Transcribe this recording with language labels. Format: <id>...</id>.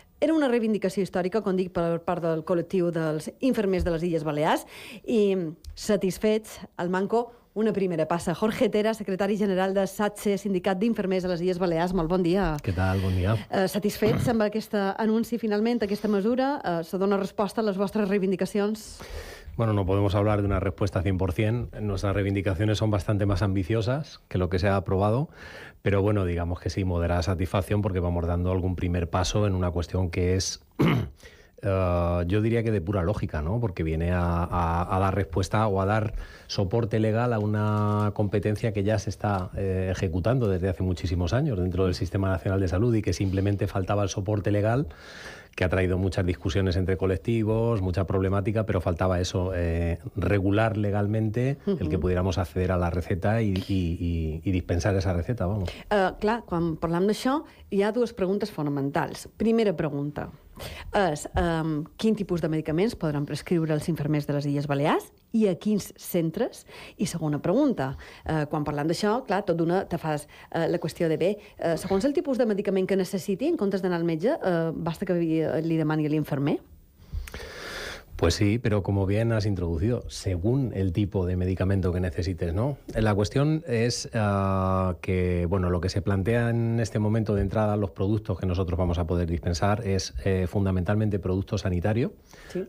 <ca>Era una reivindicació històrica, com dic, per part del col·lectiu dels infermers de les Illes Balears, i satisfets, el Manco, una primera passa. Jorge Tera, secretari general de SATSE, Sindicat d'Infermers de les Illes Balears. Molt bon dia. Què tal? Bon dia. Satisfets amb aquest anunci, finalment, aquesta mesura? Se dona resposta a les vostres reivindicacions?</ca> <es>Bueno, no podemos hablar de una respuesta 100%. Nuestras reivindicaciones son bastante más ambiciosas que lo que se ha aprobado, pero bueno, digamos que sí, moderada satisfacción porque vamos dando algún primer paso en una cuestión que es... yo diría que de pura lógica, ¿no? Porque viene a dar respuesta o a dar soporte legal a una competencia que ya se está ejecutando desde hace muchísimos años dentro del Sistema Nacional de Salud y que simplemente faltaba el soporte legal, que ha traído muchas discusiones entre colectivos, mucha</es> <ca>problemàtica, però faltava</ca> <es>eso, regular legalmente el que pudiéramos acceder a la receta i dispensar esa receta, vamos.</es> <ca>Clar, quan parlem d'això, hi ha dues preguntes fonamentals. Primera pregunta és quin tipus de medicaments podran prescriure els infermers de les Illes Balears i a quins centres? I segona pregunta, quan parlem d'això, clar, tot d'una te fas la qüestió de bé, segons el tipus de medicament que necessiti, en comptes d'anar al metge, basta que li demani a l'infermer?</ca> <es>Pues sí, pero como bien has introducido, según el tipo de medicamento que necesites, ¿no? La cuestión es que, bueno, lo que se plantea en este momento de entrada, los productos que nosotros vamos a poder dispensar es fundamentalmente producto sanitario, ¿sí?</es>